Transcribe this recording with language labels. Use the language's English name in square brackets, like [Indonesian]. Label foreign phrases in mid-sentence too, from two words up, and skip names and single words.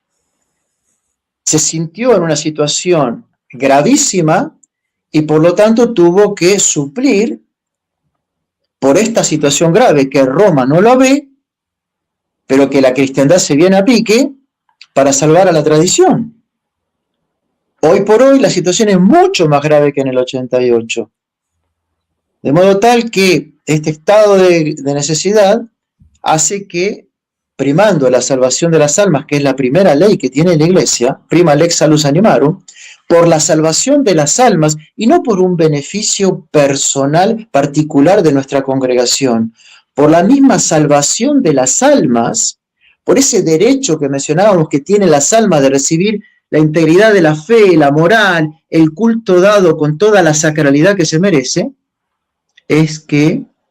[Spanish] Se sintió en una situación gravísima y por lo tanto tuvo que suplir por esta situación grave que Roma no lo ve, pero que la cristiandad se viene a pique para salvar a la tradición. Hoy por hoy la situación es mucho más grave que en el 88. De modo tal que este estado de necesidad hace que, primando la salvación de las almas, que es la primera ley que tiene la Iglesia, [Latin] prima lex salus animarum, [Spanish] por la salvación de las almas y no por un beneficio personal particular de nuestra congregación, por la misma salvación de las almas, por ese derecho que mencionábamos que tienen las almas de recibir la integridad de la fe, la moral, el culto dado con toda la sacralidad que se merece, es que